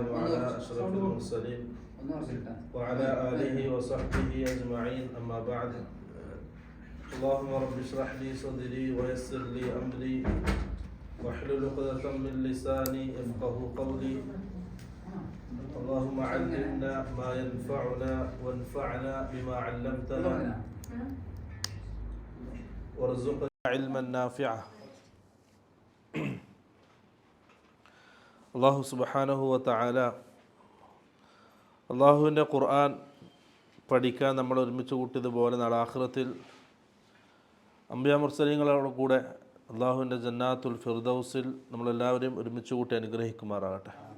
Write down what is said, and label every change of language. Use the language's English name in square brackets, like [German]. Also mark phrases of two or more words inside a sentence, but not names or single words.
[Arabic] على أشرف المرسلين وعلى آله وصحبه أجمعين أما بعد اللهم رب اشرح لي صدري ويسر لي أمري واحلل عقدة من لساني يفقهوا قولي اللهم علمنا ما ينفعنا وانفعنا بما علمتنا وارزقنا علما نافعا. [Malayalam] അള്ളാഹു [Arabic] سبحانه وتعالى [Malayalam] അള്ളാഹുവിൻ്റെ ഖുർആൻ പഠിക്കാൻ നമ്മൾ ഒരുമിച്ച് കൂട്ടിയതുപോലെ നാളെ ആഖിറത്തിൽ അംബിയാ മുർസലീങ്ങളുടെ കൂടെ അള്ളാഹുവിൻ്റെ ജന്നാത്തുൽ ഫിർദൗസിൽ നമ്മളെല്ലാവരെയും ഒരുമിച്ച് കൂട്ടി അനുഗ്രഹിക്കുമാറാകട്ടെ.